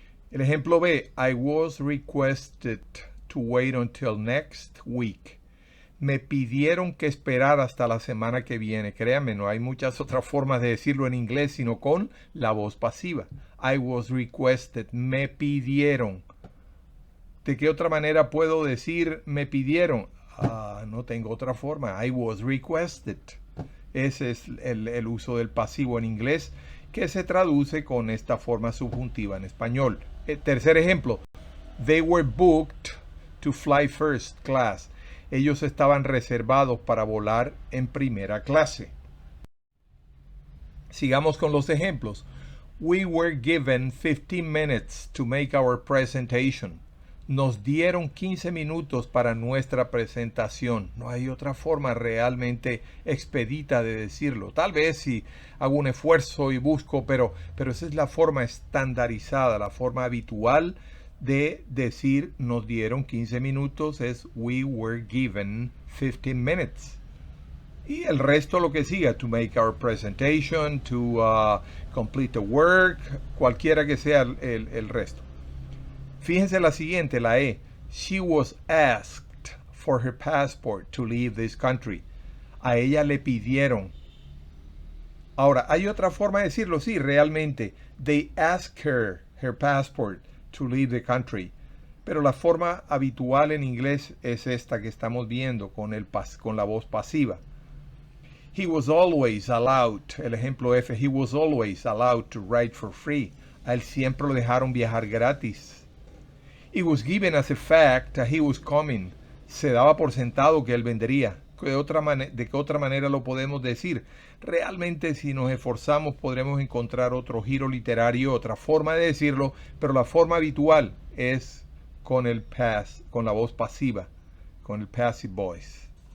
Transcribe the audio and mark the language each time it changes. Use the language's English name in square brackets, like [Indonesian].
[Spanish] El ejemplo B, [English] I was requested to wait until next week. [Spanish] Me pidieron que esperara hasta la semana que viene. Créanme, no hay muchas otras formas de decirlo en inglés, sino con la voz pasiva. [English] I was requested, [Spanish] me pidieron. ¿De qué otra manera puedo decir me pidieron? No tengo otra forma. [English] I was requested. [Spanish] Ese es el uso del pasivo en inglés, que se traduce con esta forma subjuntiva en español. Tercer ejemplo. [English] They were booked to fly first class. [Spanish] Ellos estaban reservados para volar en primera clase. Sigamos con los ejemplos. [English] We were given 15 minutes to make our presentation. [Spanish] Nos dieron 15 minutos para nuestra presentación. No hay otra forma realmente expedita de decirlo. Tal vez si hago un esfuerzo y busco, pero esa es la forma estandarizada, la forma habitual de decir nos dieron 15 minutos es [English] we were given 15 minutes. [Spanish] Y el resto lo que siga, [English] to make our presentation, to complete the work, [Spanish] cualquiera que sea el resto. Fíjense la siguiente, la E. [English] She was asked for her passport to leave this country. [Spanish] A ella le pidieron. Ahora, hay otra forma de decirlo, sí, realmente. [English] They asked her passport to leave the country. [Spanish] Pero la forma habitual en inglés es esta que estamos viendo con la voz pasiva. [English] He was always allowed, [Spanish] el ejemplo F, [English] he was always allowed to ride for free. [Spanish] A él siempre lo dejaron viajar gratis. [English] It was given as a fact that he was coming. [Spanish] Se daba por sentado que él vendría. ¿De qué otra manera lo podemos decir? Realmente, si nos esforzamos, podremos encontrar otro giro literario, otra forma de decirlo, pero la forma habitual es con el past, con la voz pasiva, con el passive voice.